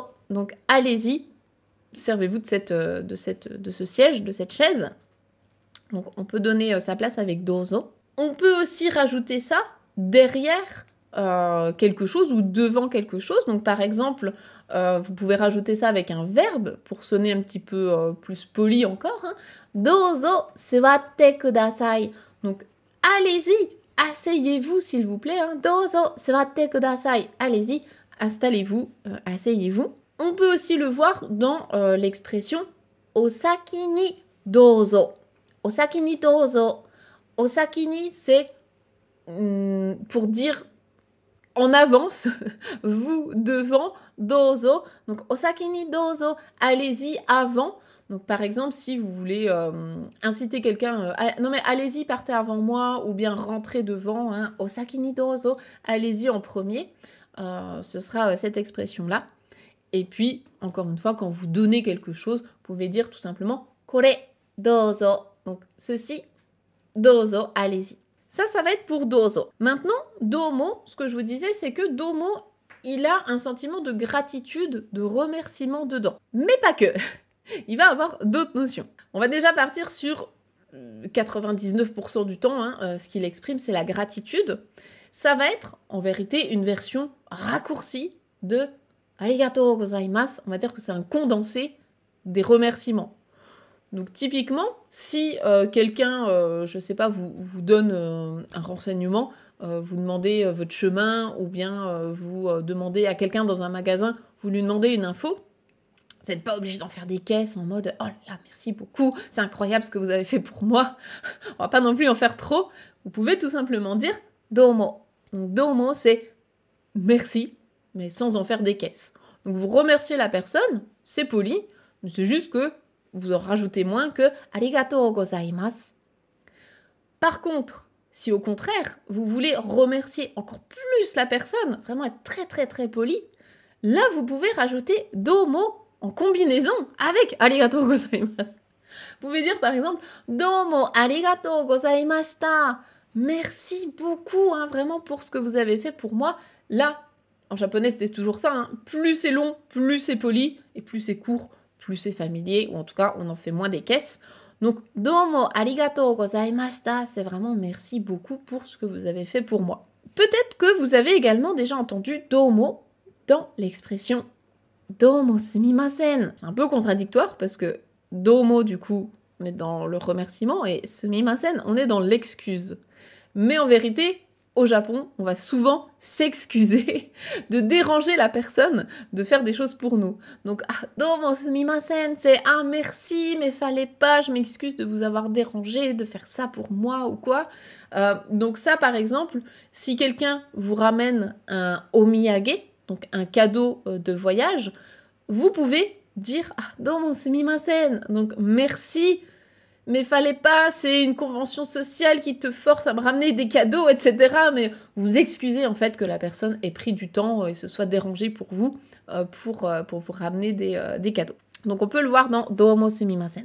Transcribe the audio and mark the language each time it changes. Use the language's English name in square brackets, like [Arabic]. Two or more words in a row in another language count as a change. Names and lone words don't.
[French] Donc allez-y, servez-vous de ce siège, de cette chaise. Donc on peut donner sa place avec dozo. On peut aussi rajouter ça derrière quelque chose ou devant quelque chose. Donc par exemple, vous pouvez rajouter ça avec un verbe pour sonner un petit peu plus poli encore. Hein. [Japanese] どうぞ座ってください. [French] Donc allez-y, asseyez-vous s'il vous plaît. Hein. [Japanese] どうぞ座ってください. [French] Allez-y, installez-vous, asseyez-vous. On peut aussi le voir dans l'expression [Japanese] お先にどうぞ. お先にどうぞ. お先に, [French] c'est pour dire en avance, vous devant, dozo. Donc, [Japanese] お先にどうぞ, [French] allez-y avant. Donc, par exemple, si vous voulez inciter quelqu'un, non mais allez-y, partez avant moi, ou bien rentrez devant, hein, [Japanese] お先にどうぞ, [French] allez-y en premier. Ce sera cette expression-là. Et puis, encore une fois, quand vous donnez quelque chose, vous pouvez dire tout simplement [Japanese] これどうぞ. [French] Donc, ceci, dozo, allez-y. Ça va être pour dozo. Maintenant, domo, ce que je vous disais, c'est que domo, il a un sentiment de gratitude, de remerciement dedans. Mais pas que. Il va avoir d'autres notions. On va déjà partir sur 99% du temps, hein, ce qu'il exprime, c'est la gratitude. Ça va être, en vérité, une version raccourcie de [Japanese] ありがとうございます. [French] On va dire que c'est un condensé des remerciements. Donc typiquement, si quelqu'un, je sais pas, vous donne un renseignement, vous demandez votre chemin, ou bien vous demandez à quelqu'un dans un magasin, vous lui demandez une info, vous n'êtes pas obligé d'en faire des caisses en mode « Oh là là, merci beaucoup, c'est incroyable ce que vous avez fait pour moi ». On va pas non plus en faire trop. Vous pouvez tout simplement dire « domo ». Donc domo, c'est « merci », mais sans en faire des caisses. Donc vous remerciez la personne, c'est poli, mais c'est juste que vous en rajoutez moins que « [Japanese] ありがとうございます ». [French] Par contre, si au contraire, vous voulez remercier encore plus la personne, vraiment être très très très poli, là vous pouvez rajouter « domo » en combinaison avec « [Japanese] ありがとうございます ». [French] Vous pouvez dire par exemple « [Japanese] どうもありがとうございました ». [French] Merci beaucoup, hein, vraiment pour ce que vous avez fait pour moi. Là, en japonais c'est toujours ça, hein, plus c'est long, plus c'est poli, et plus c'est court, plus c'est familier, ou en tout cas on en fait moins des caisses. Donc, [Japanese] どうもありがとうございました, [French] c'est vraiment merci beaucoup pour ce que vous avez fait pour moi. Peut-être que vous avez également déjà entendu domo dans l'expression [Japanese] どうもすみません. [French] C'est un peu contradictoire parce que domo, du coup, on est dans le remerciement et sumimasen, on est dans l'excuse. Mais en vérité, au Japon, on va souvent s'excuser de déranger la personne de faire des choses pour nous. Donc, [Japanese] どうもすみません, [French] c'est merci, mais fallait pas, je m'excuse de vous avoir dérangé, de faire ça pour moi ou quoi. Donc ça, par exemple, si quelqu'un vous ramène un omiyage, donc un cadeau de voyage, vous pouvez dire [Japanese] どうもすみません, [French] donc merci mais fallait pas, c'est une convention sociale qui te force à me ramener des cadeaux, etc. Mais vous excusez en fait que la personne ait pris du temps et se soit dérangée pour vous, pour vous ramener des cadeaux. Donc on peut le voir dans [Japanese] どうもすみません.